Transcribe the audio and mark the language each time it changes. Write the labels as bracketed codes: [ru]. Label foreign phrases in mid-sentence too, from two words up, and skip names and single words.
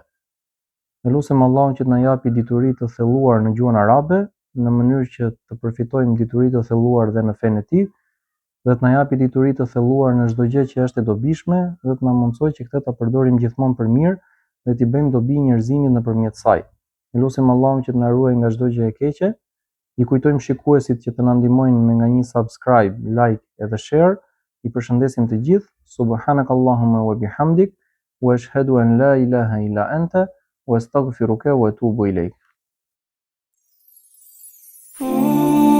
[sq] Ne lutem Allahun që të na japi dituri të thelluar në gjuhën arabe, në mënyrë që të përfitojmë dituri të thelluar dhe në fenë e tij, dhe të na japi dituri të thelluar në çdo gjë që është e dobishme, dhe të na mundsojë që këtë ta përdorim gjithmonë për mirë dhe t'i bëjmë dobi njerëzimit nëpërmjet saj. Ne lutem Allahun që të na ruajë nga çdo gjë e keqe. I kujtojmë shikuesit që të na ndihmojnë me nga një subscribe, like edhe share. I përshëndesim të gjithë. [ar] سبحانك اللهم وبحمدك وأشهد أن لا إله إلا أنت وأستغفرك وأتوب إليك.